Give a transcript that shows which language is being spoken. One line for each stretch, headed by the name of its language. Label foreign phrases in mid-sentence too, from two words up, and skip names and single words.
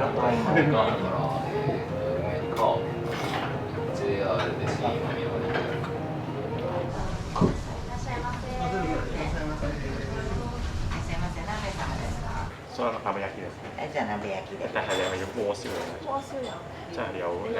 Japanese: その鍋焼きですね。じゃあ鍋焼きで。
Thai: じゃあเดี๋ยวโอซิวじゃあเดี๋ยว